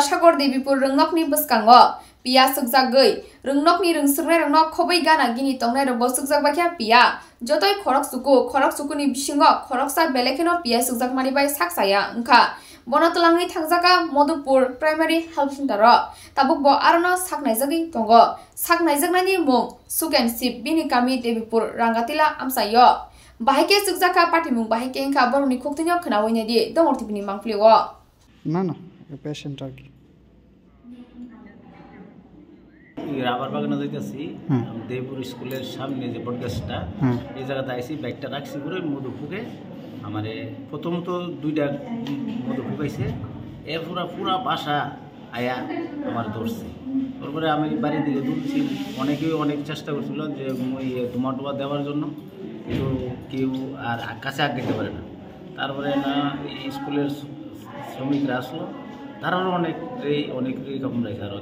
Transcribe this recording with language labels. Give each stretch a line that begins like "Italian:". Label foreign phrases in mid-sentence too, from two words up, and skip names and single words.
Kok Borok: सागर देवीपुर रंगनकनि बसकांगो पिया सुकजागै रंगनकनि रंसुरनाय रंगनक खबै गाना गिनि तंनाय रबो सुकजागबाख्या पिया जतय खरक सुकुनि बिसिंगो खरकसा बेलेखेनो पिया सुकजागमानि बाय साकसाया ओंखा बनतलांनि थांजाका मधुपुर प्राइमारि हेल्थ सेंटर ताबुकबो आरोनो साकनायजगै दंगो साकनायजगनायनि मुं सुकेनशिप बिनि गामि देवीपुर रांगातिला आमसायो बाहायके सुकजाका पार्टीमुं बाहायके इंखा बरनि खुक्तिनो खोनावैनेदि दंगरतिबिनि मांफ्लिगो
Bangla: ना पेशेंट আর কি রাবার বাগানে যাইতেছি দেবপুর স্কুলের সামনে যে বটগাছটা এই জায়গাতে আইসি বাইকটা রাখছি করে মধু ফুকে আমারে প্রথম তো দুইটা মধু ফুকাইছে এর পুরা বাসা আয়া আমার ধরছে তারপরে আমি বাড়ির দিকে দৌড়ছি অনেকেই অনেক চেষ্টা করছিল যে ধোঁয়া টোয়া দেওয়ার জন্য কিন্তু কেউ আর কাছে আগ দিতে পারে না তারপরে না স্কুলের শ্রমিকরা আসলো তারাও অনেক রকম রয়েছে আর